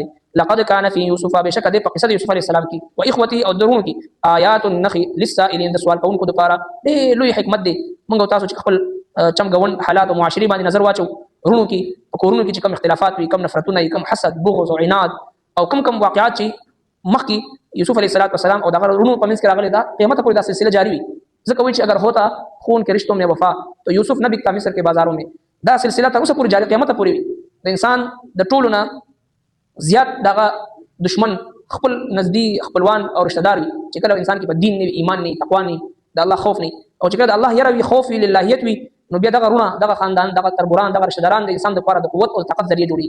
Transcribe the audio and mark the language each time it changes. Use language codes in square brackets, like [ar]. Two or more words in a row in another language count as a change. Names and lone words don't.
[ar] لقد کان فی یوسف، [ps] بشک د په قصه یوسف [ar] علیه السلام [ps] کی او اخوتی او درونو کی [ar] آیات النخ للسائلین، [ps] د سوال کوونکو لپاره ډېر لوی حکمت دی. موږ تاسو چې خپل چمګون حالات او معاشري باندې نظر واچو، رونو کی کورونو کی چې کوم اختلافات وي، کوم نفرتونه وي، کوم حسد، بغض او عناد او کوم واقعات چې مخکې یوسف [ar] علیه السلام [ps] او دغه رونو په منځ کې راغلي، دا قیامت پورې دا سلسله جاری وي. [ur] ځکه وایي چې اگر ہوتا خون کے رشتوں میں وفا تو یوسف نہ بکتا مصر کے بازاروں میں. [ps] دا سلسله تر اوسه پورې جاری قیامت پورې وي. د انسان د ټولو نه زیات دغه دشمن خپل نزدې خپلوان او رشتہ دار وي چې کله انسان کې په دین نه، ایمان نه، تقوا نه، د الله خوف نه، او چې کله د الله یره وي، خوف وي، للهیت وي، نو بیا دغه رونه، دغه خاندان، دغه تربوران، دغه رشتہ داران د انسان لپاره د قوت او طاقت ذریعہ جوړي.